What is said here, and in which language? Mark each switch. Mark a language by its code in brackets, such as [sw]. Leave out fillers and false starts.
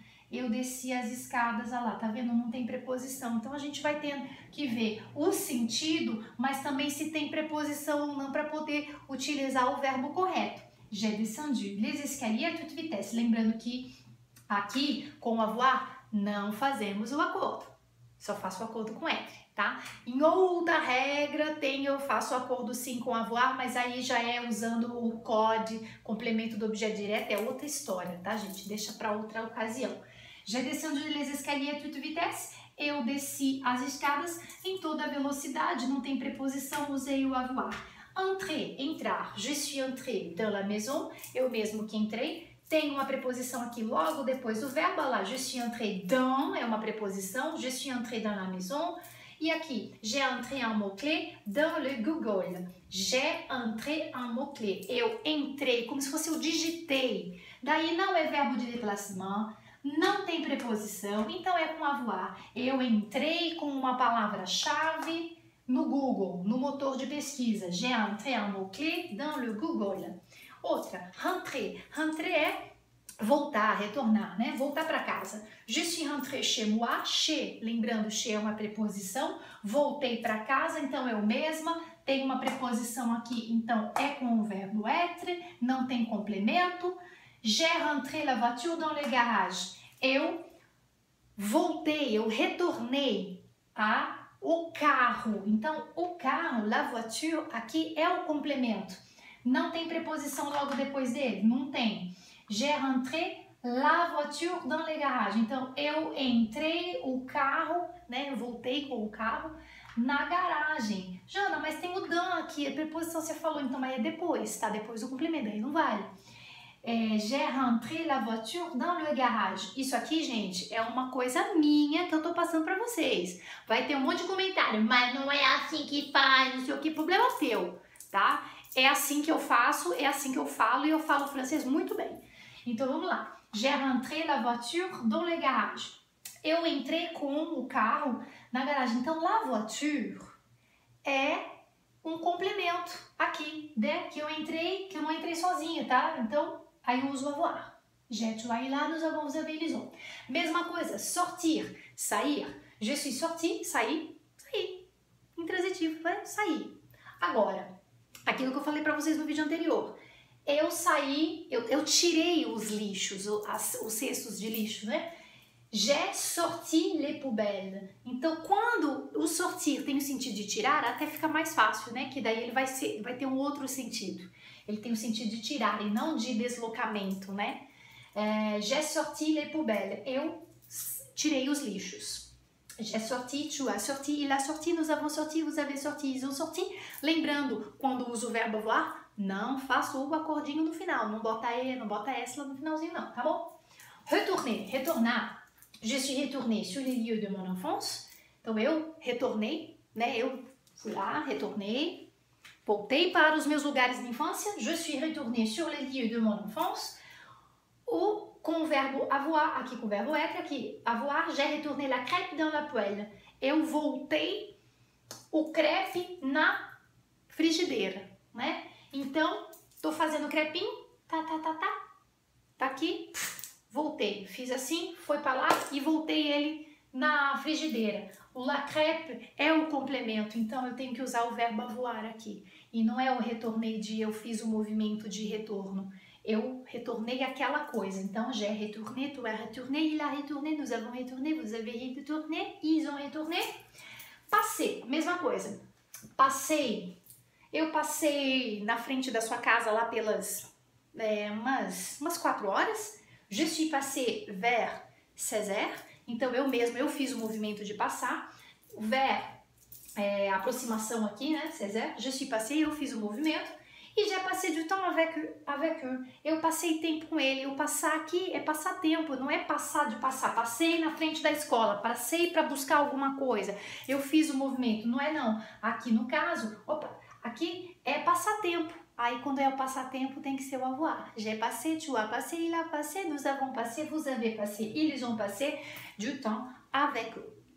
[pt] Eu desci as escadas, olha lá, tá vendo? Não tem preposição. Então, a gente vai tendo que ver o sentido, mas também se tem preposição ou não para poder utilizar o verbo correto. [fr] J'ai descendu les escaliers à toute vitesse. [pt] Lembrando que aqui, com o avoir, não fazemos o acordo. Só faço o acordo com être, tá? Em outra regra, eu faço o acordo sim com avoir, mas aí já é usando o code, complemento do objeto direto, é outra história, tá, gente? Deixa para outra ocasião. [fr] J'ai descendu les escaliers à toute vitesse. [pt] Eu desci as escadas em toda velocidade, não tem preposição, usei o avoir. Entrer, entrar. [fr] Je suis entré dans la maison. [pt] Eu mesmo que entrei. Tem uma preposição aqui logo depois do verbo. Lá, [fr] je suis entré dans [pt] é uma preposição. [fr] Je suis entré dans la maison. [pt] E aqui, [fr] j'ai entré un mot-clé dans le Google. J'ai entré un mot-clé. [pt] Eu entrei, como se fosse eu digitei. Daí não é verbo de déplacement. Não tem preposição, então é com avoir. Eu entrei com uma palavra-chave no Google, no motor de pesquisa. [fr] J'ai entré un mot-clé dans le Google. [pt] Outra, rentrer. Rentrer é voltar, retornar, né? Voltar para casa. [fr] Je suis rentré chez moi. Chez, lembrando, chez [pt] é uma preposição. Voltei para casa, então eu mesma. Tem uma preposição aqui, então é com o verbo être. Não tem complemento. [fr] J'ai rentré la voiture dans le garage. [pt] Eu voltei, eu retornei o carro. Então, o carro, la voiture, aqui é o complemento. Não tem preposição logo depois dele? Não tem. [fr] J'ai rentré la voiture dans le garage. [pt] Então, eu entrei o carro, né? Eu voltei com o carro na garagem. Jana, mas tem o dans aqui, a preposição você falou, então, mas é depois, tá? Depois do complemento, aí não vale. [fr] J'ai rentré la voiture dans le garage. [pt] Isso aqui, gente, é uma coisa minha que eu tô passando pra vocês. Vai ter um monte de comentário, mas não é assim que faz, não sei o que, problema seu, tá? É assim que eu faço, é assim que eu falo e eu falo francês muito bem. Então, vamos lá. [fr] J'ai rentré la voiture dans le garage. [pt] Eu entrei com o carro na garagem. Então, la voiture é um complemento aqui, né? Que eu não entrei sozinha, tá? Então, aí eu uso avoir. [fr] J'ai, tu vas là, nous avons, vous avez, ils ont. [pt] Mesma coisa, sortir, sair. [fr] Je suis sorti, [pt] sair, sair. Intransitivo, vai sair. Agora, aquilo que eu falei pra vocês no vídeo anterior. Eu saí, eu tirei os lixos, os cestos de lixo, né? [fr] J'ai sorti les poubelles. [pt] Então, quando o sortir tem o sentido de tirar, até fica mais fácil, né? Que daí ele vai ter um outro sentido. Ele tem o sentido de tirar e não de deslocamento, né? [fr] J'ai sorti les poubelles. [pt] Eu tirei os lixos. [fr] J'ai sorti, tu as sorti, il a sorti, nous avons sorti, vous avez sorti, ils ont sorti. [pt] Lembrando, quando uso o verbo avoir, não faço o acordinho no final. Não bota E, não bota S lá no finalzinho, não, tá bom? Retourner, retornar. [fr] Je suis retournée sur les lieux de mon enfance. [pt] Então, eu retornei, né? Eu fui lá, retornei. Voltei para os meus lugares de infância. [fr] Je suis retournée sur les lieux de mon enfance. [pt] Com o verbo avoir, aqui com o verbo être, aqui avoir, [fr] j'ai retourné la crêpe dans la poêle. [pt] Eu voltei o crepe na frigideira, né? Então, tô fazendo crepinho, tá aqui, voltei. Fiz assim, foi para lá e voltei ele na frigideira. O la crêpe é o complemento, então eu tenho que usar o verbo avoir aqui. E não é o retornei de eu fiz o movimento de retorno. Eu retornei aquela coisa. [fr] Então, j'ai retourné, tu as retourné, il a retourné, nous avons retourné, vous avez retourné, ils ont retourné. [pt] Passei, mesma coisa. Passei. Eu passei na frente da sua casa lá pelas umas 4 horas. [fr] Je suis passé vers 16 heures. [pt] Então, eu fiz o movimento de passar. Vers aproximação aqui, né, Césaire, [fr] je suis passé, [pt] eu fiz o movimento, e [fr] j'ai passé du temps avec eux, [pt] eu passei tempo com ele, o passar aqui é passar tempo, não é passar de passar, passei na frente da escola, passei para buscar alguma coisa, eu fiz o movimento, não é não, aqui no caso, opa, aqui é passar tempo, aí quando é o passatempo tem que ser o avoir, [fr] j'ai passé, tu as passé, il a passé, nous avons passé, vous avez passé, ils ont passé du temps avec eux.